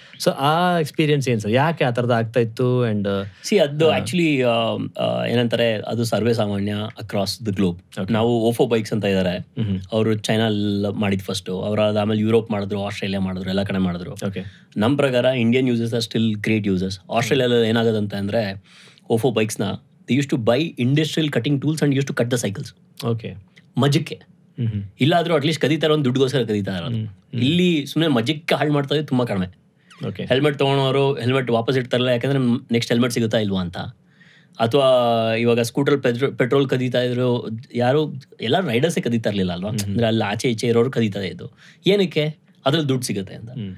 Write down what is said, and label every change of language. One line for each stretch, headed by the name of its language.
Kannada: So ಆ experience ಏನು sir, ಯಾಕೆ ಆ ಥರದ್ದು ಆಗ್ತಾ ಇತ್ತು?
English: and
Kannada: ಅದು ಆ್ಯಕ್ಚುಲಿ ಏನಂತಾರೆ, ಅದು ಸರ್ವೇ ಸಾಮಾನ್ಯ
English: Across the globe.
Kannada: ನಾವು ಓಫೋ ಬೈಕ್ಸ್ ಅಂತ ಇದ್ದಾರೆ, ಅವರು ಚೈನಲ್ಲಿ ಮಾಡಿದ್ದು ಫಸ್ಟು, ಅವರು ಆಮೇಲೆ ಯುರೋಪ್ ಮಾಡಿದ್ರು, ಆಸ್ಟ್ರೇಲಿಯಾ ಮಾಡಿದ್ರು, ಎಲ್ಲ ಕಡೆ ಮಾಡಿದ್ರು.
English: okay,
Kannada: ನಮ್ಮ ಪ್ರಕಾರ
English: Indian users are still great users.
Kannada: ಆಸ್ಟ್ರೇಲಿಯಾದಲ್ಲಿ ಏನಾಗೋದಂತ ಅಂದರೆ ಓಫೋ ಬೈಕ್ಸ್ನ
English: they used to buy industrial cutting tools and used to cut the cycles. Okay,
Kannada: ಮಜಕ್ಕೆ ಇಲ್ಲಾದರೂ at least ಕದೀತಾರೆ, ಒಂದು ದುಡ್ಡುಗೋಸ್ಕರ ಕದೀತಾ ಇರೋದು. ಇಲ್ಲಿ ಸುಮ್ಮನೆ ಮಜಕ್ಕೆ ಹಾಳು ಮಾಡ್ತಾ ಇದ್ದು ತುಂಬ ಕಡಿಮೆ.
English: okay,
Kannada: ಹೆಲ್ಮೆಟ್ ತೊಗೊಳೋರು ಹೆಲ್ಮೆಟ್ ವಾಪಸ್ ಇಡ್ತಾರಲ್ಲ, ಯಾಕಂದರೆ ನೆಕ್ಸ್ಟ್ ಹೆಲ್ಮೆಟ್ ಸಿಗುತ್ತಾ ಇಲ್ವಾ ಅಂತ. ಅಥವಾ ಇವಾಗ ಸ್ಕೂಟರ್ ಪೆಟ್ರೋಲ್ ಕದೀತಾ ಇದ್ರು, ಯಾರು ಎಲ್ಲ ರೈಡರ್ಸೇ ಕದೀತಾ ಇರಲಿಲ್ಲ ಅಲ್ವಾ, ಅಂದರೆ ಅಲ್ಲಿ ಆಚೆ ಈಚೆ ಇರೋರು ಕದೀತಾ ಇದ್ದು. ಏನಕ್ಕೆ? ಅದ್ರಲ್ಲಿ ದುಡ್ಡು ಸಿಗುತ್ತೆ ಅಂತ.